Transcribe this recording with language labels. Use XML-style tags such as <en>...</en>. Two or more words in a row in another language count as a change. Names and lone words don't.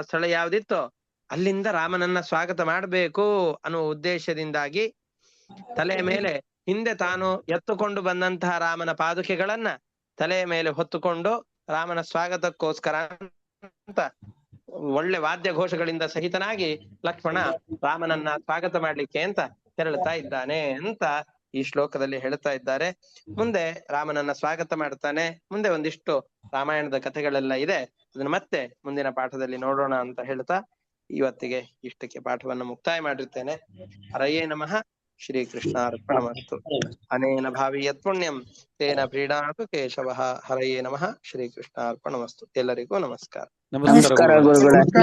<kn>ಸ್ಥಳ ಯಾವ್ದಿತ್ತೋ ಅಲ್ಲಿಂದ ರಾಮನನ್ನ ಸ್ವಾಗತ ಮಾಡಬೇಕು ಅನ್ನುವ ಉದ್ದೇಶದಿಂದಾಗಿ ತಲೆಯ ಮೇಲೆ ಹಿಂದೆ ತಾನು ಎತ್ತುಕೊಂಡು ಬಂದಂತಹ ರಾಮನ ಪಾದುಕೆಗಳನ್ನ ತಲೆಯ ಮೇಲೆ ಹೊತ್ತುಕೊಂಡು ರಾಮನ ಸ್ವಾಗತಕ್ಕೋಸ್ಕರ ಅಂತ ಒಳ್ಳೆ ವಾದ್ಯ ಘೋಷಗಳಿಂದ ಸಹಿತನಾಗಿ ಲಕ್ಷ್ಮಣ ರಾಮನನ್ನ ಸ್ವಾಗತ ಮಾಡ್ಲಿಕ್ಕೆ ಅಂತ ತೆರಳುತ್ತಾ ಇದ್ದಾನೆ ಅಂತ ಈ ಶ್ಲೋಕದಲ್ಲಿ ಹೇಳ್ತಾ ಇದ್ದಾರೆ. ಮುಂದೆ ರಾಮನನ್ನ ಸ್ವಾಗತ ಮಾಡ್ತಾನೆ. ಮುಂದೆ ಒಂದಿಷ್ಟು ರಾಮಾಯಣದ ಕಥೆಗಳೆಲ್ಲ ಇದೆ, ಅದನ್ನ ಮತ್ತೆ ಮುಂದಿನ ಪಾಠದಲ್ಲಿ ನೋಡೋಣ ಅಂತ ಹೇಳ್ತಾ ಇವತ್ತಿಗೆ ಇಷ್ಟಕ್ಕೆ ಪಾಠವನ್ನು ಮುಕ್ತಾಯ ಮಾಡಿರ್ತೇನೆ.</kn> <sa>ಹರಯೇ ನಮಃ. ಶ್ರೀ ಕೃಷ್ಣಾರ್ಪಣಮಸ್ತು. ಅನೇನ ಭಾವಿ ಯತ್ ಪುಣ್ಯಂ ತೇನ ಪ್ರೀಡಾತು ಕೇಶವಃ. ಹರಯೇ ನಮಃ. ಶ್ರೀ ಕೃಷ್ಣಾರ್ಪಣಮಸ್ತು.</sa> <kn>ಎಲ್ಲರಿಗೂ ನಮಸ್ಕಾರ. ನಮಸ್ಕಾರ ಗುರುಗಳೇ.</kn>